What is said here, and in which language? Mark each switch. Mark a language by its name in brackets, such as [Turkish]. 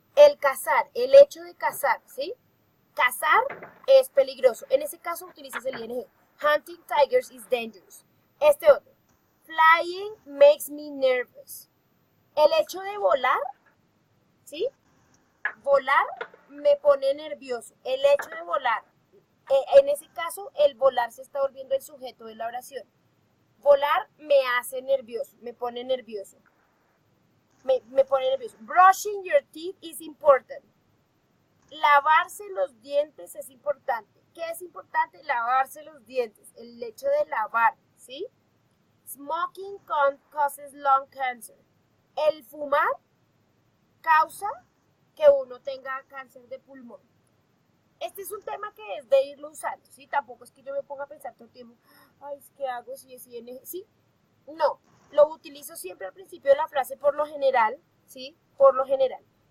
[Spanish] el cazar, el hecho de cazar, ¿sí? Cazar es peligroso. En ese caso utilizas el ing. [English] Hunting tigers is dangerous. [Spanish] Este otro. [English] Flying makes me nervous. [Spanish] El hecho de volar, ¿sí? Volar me pone nervioso. El hecho de volar. En ese caso, el volar se está volviendo el sujeto de la oración. Volar me hace nervioso, me pone nervioso. Me pone nervioso. [English] Brushing your teeth is important. [Spanish] Lavarse los dientes es importante. ¿Qué es importante? Lavarse los dientes. El hecho de lavar, ¿sí? [English] Smoking causes lung cancer. [Spanish] El fumar causa que uno tenga cáncer de pulmón. Este es un tema que es de irlo usando, ¿sí? Tampoco es que yo me ponga a pensar todo el tiempo, ay, ¿qué hago si es ING? ¿Sí? No, lo utilizo siempre al principio de la frase por lo general, ¿sí? Por lo general.